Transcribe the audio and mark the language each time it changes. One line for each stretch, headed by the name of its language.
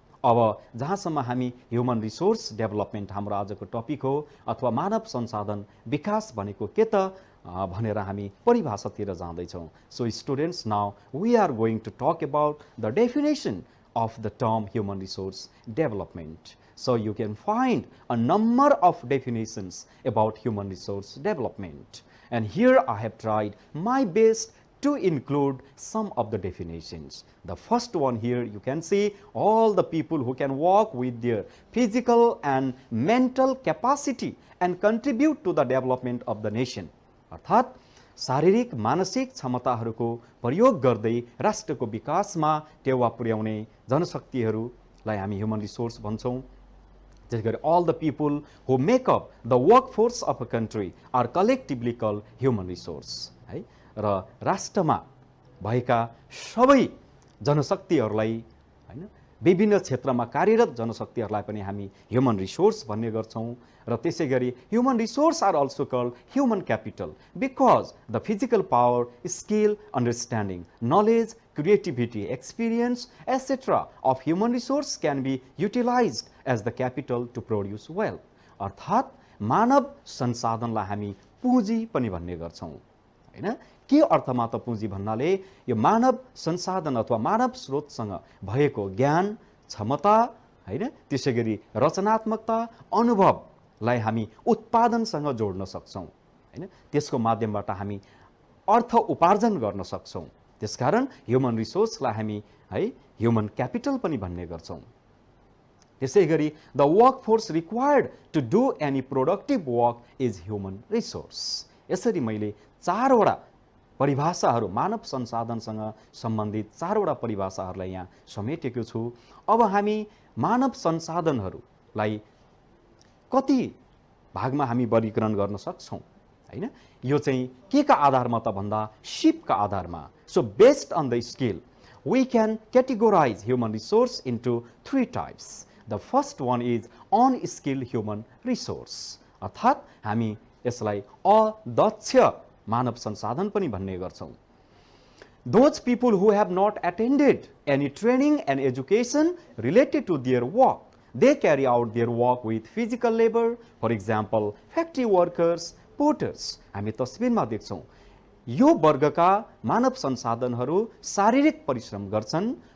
Nepali: अब जहाँसम्म हामी ह्युमन रिसोर्स डेभलपमेन्ट हाम्रो आजको टपिक हो, अथवा मानव संसाधन विकास भनेको के त भनेर हामी परिभाषातिर जाँदैछौँ।
English: So students, now we are going to talk about the definition of the term human resource development. So you can find a number of definitions about human resource development, and here I have tried my best to include some of the definitions. The first one here you can see all the people who can work with their physical and mental capacity and contribute to the development of the nation.
Nepali: अर्थात् शारीरिक मानसिक क्षमताहरूको प्रयोग गर्दै राष्ट्रको विकासमा टेवा पुर्याउने जनशक्तिहरूलाई हामी ह्युमन रिसोर्स भन्छौँ। त्यसै गरी
English: All the people who make up the work force of a country are collectively called human resource है।
Nepali: र राष्ट्रमा भएका सबै जनशक्तिहरूलाई हैन, विभिन्न क्षेत्रमा कार्यरत जनशक्तिहरूलाई पनि हामी ह्युमन रिसोर्स भन्ने गर्छौँ। र त्यसै गरी
English: Human resource are also called human capital because the physical power, skill, understanding, knowledge, creativity, experience, etc. of human resource can be utilized as the capital to produce wealth.
Nepali: अर्थात् मानव संसाधनलाई हामी पुँजी पनि भन्ने गर्छौँ हैन। के अर्थमा त पुँजी भन्नाले यो मानव संसाधन अथवा मानव स्रोतसँग भएको ज्ञान, क्षमता हैन, त्यसै गरी रचनात्मकता, अनुभवलाई हामी उत्पादनसँग जोड्न सक्छौँ हैन। त्यसको माध्यमबाट हामी अर्थ उपार्जन गर्न सक्छौँ। त्यसकारण ह्युमन रिसोर्सलाई हामी है ह्युमन क्यापिटल पनि भन्ने गर्छौँ। त्यसै गरी
English: The work force required to do any productive work is human resource.
Nepali: यसरी मैले 4वटा परिभाषाहरू, मानव संसाधनसँग सम्बन्धित 4वटा परिभाषाहरूलाई यहाँ समेटेको छु। अब हामी मानव संसाधनहरूलाई कति भागमा हामी वर्गीकरण गर्न सक्छौँ हैन। यो चाहिँ के का आधारमा त भन्दा सिपका आधारमा।
English: So based on the skill, we can categorize human resource into 3 types. The first one is unskilled human resource.
Nepali: अर्थात् हामी यसलाई अदक्ष मानव संसाधन पनि भन्ने गर्छौँ।
English: Those people who have not attended any training and education related to their work, they carry out their work with physical labor, for example, factory workers, porters.
Nepali: हामी तस्बिरमा देख्छौँ यो वर्गका मानव संसाधनहरू शारीरिक परिश्रम गर्छन्।